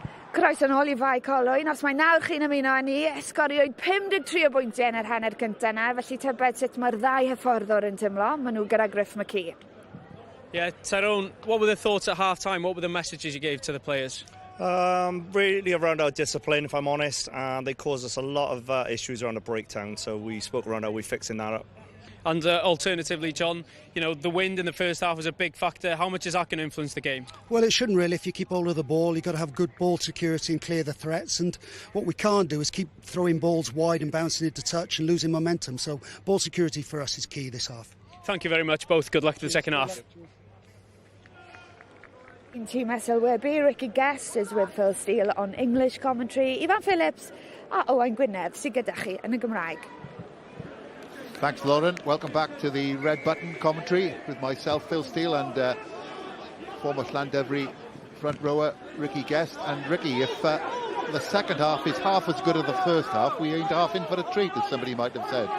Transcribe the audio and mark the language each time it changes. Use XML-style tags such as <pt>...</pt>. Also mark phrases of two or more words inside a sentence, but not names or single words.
<cy>Croeso yn ôl I fai colwyn, os mae nawr chi'n ymuno â ni, esgoriwyd 53 o bwyntiau yn yr hanner cyntaf yna, felly tybed sut mae'r ddau hyfforddwr yn tymlo, maen nhw gyda Griff McKee.</cy> <en>Yeah, Tyrone, what were the thoughts at half-time? What were the messages you gave to the players? Really around our discipline, if I'm honest, and they caused us a lot of issues around the breakdown, so we spoke around how we're fixing that up. And alternatively, John, you know, the wind in the first half was a big factor. How much is that going to influence the game? Well, it shouldn't really. If you keep hold of the ball, you've got to have good ball security and clear the threats. And what we can't do is keep throwing balls wide and bouncing into touch and losing momentum. So ball security for us is key this half. Thank you very much, both. Good luck to the second half. In Team SLWB, Ricky Guest is with Phil Steele on English commentary.</en> <cy>Ivan Phillips a Owain Gwynedd sydd gyda chi yn y Gymraeg.</cy> <en>Thanks, Lauren. Welcome back to the Red Button commentary with myself, Phil Steele, and former Llandefri front rower Ricky Guest. And Ricky, if the second half is half as good as the first half, we ain't half in for a treat, as somebody might have said.</en>